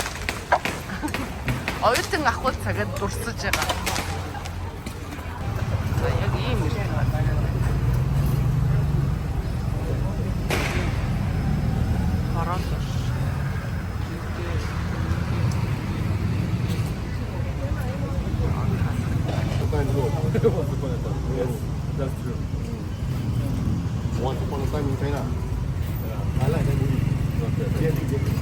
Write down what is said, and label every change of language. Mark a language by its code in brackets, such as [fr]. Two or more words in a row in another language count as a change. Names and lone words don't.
[mn] Оюутан ахвал цагаад дурсаж байгаа. За яг ийм юм байна. Хараад [en] Yes, that's true. Once upon a time in China. I like that movie. Very good.